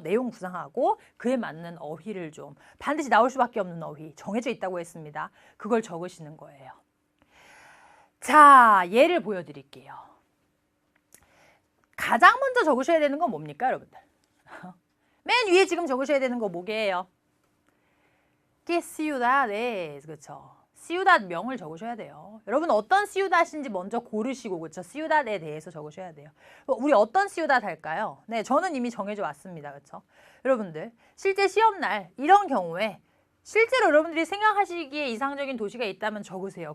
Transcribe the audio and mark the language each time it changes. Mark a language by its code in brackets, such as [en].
[ko] 내용 구상하고 그에 맞는 어휘를 좀 반드시 나올 수밖에 없는 어휘 정해져 있다고 했습니다. 그걸 적으시는 거예요. 자, 예를 보여드릴게요. 가장 먼저 적으셔야 되는 건 뭡니까, 여러분들? 맨 위에 지금 적으셔야 되는 거 뭐게요? [es] Que ciudad es, 그렇죠? [ko] ciudad 명을 적으셔야 돼요. 여러분 어떤 ciudad인지 먼저 고르시고, 그렇죠? ciudad에 대해서 적으셔야 돼요. 우리 어떤 ciudad 할까요? 네, 저는 이미 정해져 왔습니다, 그렇죠? 여러분들 실제 시험날 이런 경우에 실제로 여러분들이 생각하시기에 이상적인 도시가 있다면 적으세요.